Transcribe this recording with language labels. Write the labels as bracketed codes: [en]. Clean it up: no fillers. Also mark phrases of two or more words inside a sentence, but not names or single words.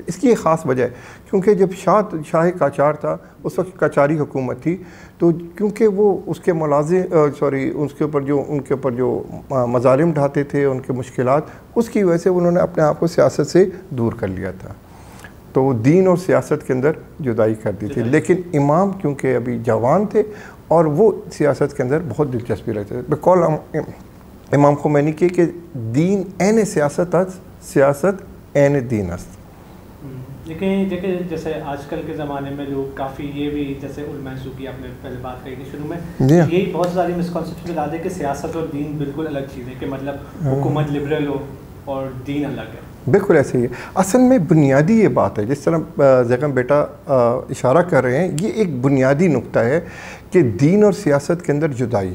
[ur] اس کی ایک خاص وجہ ہے، کیونکہ جب شاہ قاجار تھا، اس وقت قاجاری حکومت تھی، تو کیونکہ وہ اس کے ان کے اوپر جو مظالم ڈھاتے تھے، ان کے مشکلات، اس کی وجہ سے انہوں نے اپنے آپ کو سیاست سے دور کر لیا تھا، تو دین اور سیاست کے اندر جدائی کر دی تھی۔ لیکن امام کیونکہ ابھی جوان تھے اور وہ سیاست کے اندر بہت دلچسپی رہتے تھے، بقول امام خمینی کہ [fa] دین عین سیاست است، سیاست عین دین است۔ [ur] لیکن دیکھیں جیسے آج کل کے زمانے میں لوگ کافی یہ بھی جیسے علماء سو کی آپ نے پہلے بات کہی تھی شروع میں، یہی بہت ساری مسکنسیپشن ڈال دیں کہ سیاست اور دین بالکل الگ چیز ہے، کہ مطلب حکومت لبرل ہو اور دین الگ ہے. بالکل ایسے ہی ہے. اصل میں بنیادی یہ بات ہے، جس طرح زیغم بیٹا اشارہ کر رہے ہیں، یہ ایک بنیادی نقطہ ہے کہ دین اور سیاست کے اندر جدائی.